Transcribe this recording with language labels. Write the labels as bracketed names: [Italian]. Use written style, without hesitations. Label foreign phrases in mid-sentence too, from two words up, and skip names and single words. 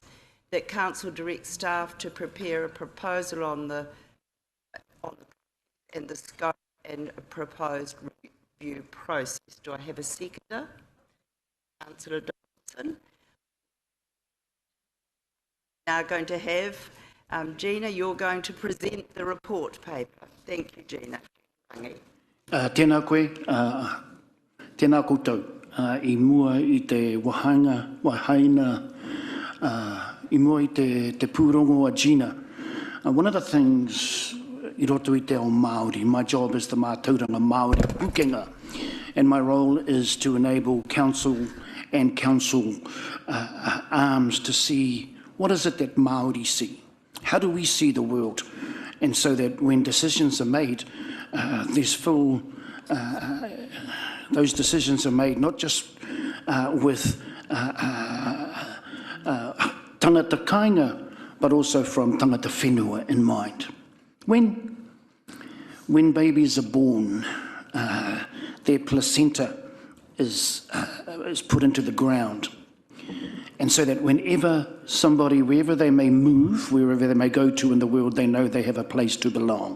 [English] That Council directs staff to prepare a proposal on the scope and a proposed review process. Do I have a seconder? Councillor Donaldson. Now going to have Gina, you're going to present the report paper. Thank you, Gina. [Māori] Tēnā koe, tēnā koutou, I mua I te wahaina, I mua I te pūrongo a Gina. [English] One of the things [Māori] I roto I te ao Māori, [English] my job is the [Māori] mātauranga Māori pukenga, [English] and my role is to enable council and council arms to see what is it that Māori see. How do we see the world? And so that when decisions are made, there's full, those decisions are made not just with [Māori] tangata kāinga, [English] but also from [Māori] tangata whenua [English] in mind. When babies are born, their placenta is put into the ground. And so that whenever somebody, wherever they may move, wherever they may go to in the world, they know they have a place to belong.